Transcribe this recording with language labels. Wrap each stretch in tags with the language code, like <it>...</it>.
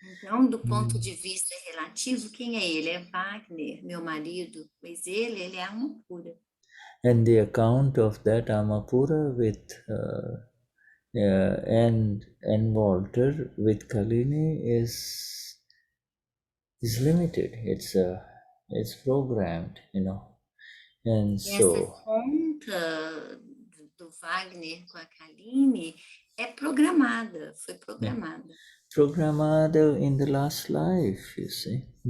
<pt>Então, do ponto de vista relativo, quem é ele? É Wagner, meu marido, pois ele é Amapura.</pt> <en>And the account of that Amapura with and Walter with Kalini is limited. It's programmed, you know. And so</en> <pt>essa conta do Wagner com a Kalini é programada, foi programada. Programada</pt> <en>in the last life, you see.</en>